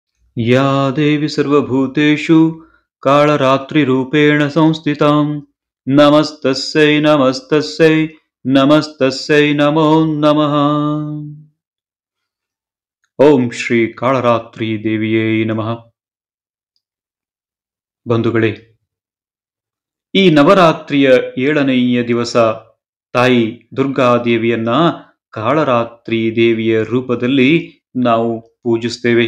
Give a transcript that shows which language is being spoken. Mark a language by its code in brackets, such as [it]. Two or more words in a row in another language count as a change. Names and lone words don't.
[sa] या देवी सर्वभूतेषु कालरात्रिरूपेण संस्थितां नमस्तस्यै नमस्तस्यै नमस्तस्यै नमो नमः। ಓಂ ಶ್ರೀ ಕಾಳರಾತ್ರಿ ದೇವಿಯೇ ನಮಃ. [kn] ಬಂಧುಗಳೇ, ಈ ನವರಾತ್ರಿಯ 7ನೆಯ ದಿವಸ ತಾಯಿ ದುರ್ಗಾದೇವಿಯನ್ನ ಕಾಳರಾತ್ರಿ ದೇವಿಯ ರೂಪದಲ್ಲಿ ನಾವು ಪೂಜಿಸ್ತೇವೆ.